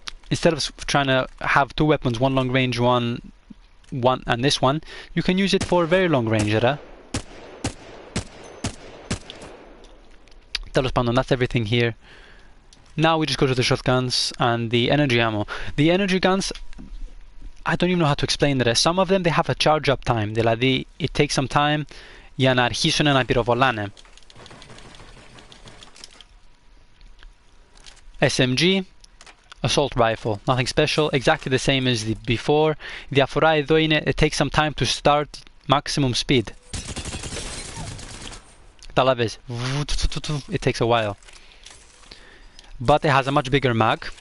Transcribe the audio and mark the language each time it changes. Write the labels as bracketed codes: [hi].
[en] Instead of trying to have 2 weapons, one long range, one and this one, you can use it for very long range, right? [el] Τέλος πάντων, [en] that's everything here. Now we just go to the shotguns and the energy ammo. The energy guns, I don't even know how to explain that. Some of them, they have a charge up time. [el] Δηλαδή, [en] it takes some time [el] για να αρχίσουν να πυροβολάνε. [en] SMG, assault rifle, nothing special, exactly the same as the before. [el] Διαφορά εδώ είναι, [en] it takes some time to start maximum speed. Καταλάβες, it takes a while. But it has a much bigger mag.